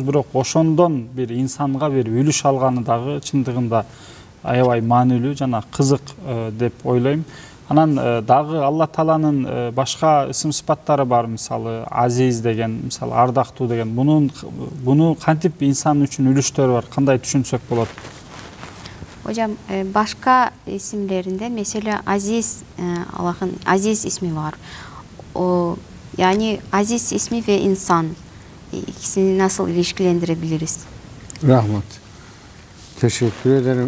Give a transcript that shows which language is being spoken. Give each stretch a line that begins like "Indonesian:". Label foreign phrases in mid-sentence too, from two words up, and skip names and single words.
Kyrgyz: Бирок ошондон бир инсанга бир үлүш алганы дагы чындыгында аябай маанилүү жана кызык деп ойлойм. Анан дагы Алла Тааланын башка ысым сыпаттары бар, мисалы Азиз деген, мисалы ардактуу деген. Буну кантип инсан үчүн үлүштөрү бар, кандай түшүнсөк болот?
Turkish: Hocam başka isimlerinde mesela Aziz, Allah'ın Aziz ismi var. Yani Aziz ismi ve insan ikisini nasıl ilişkilendirebiliriz? Rahmat. Teşekkür ederim.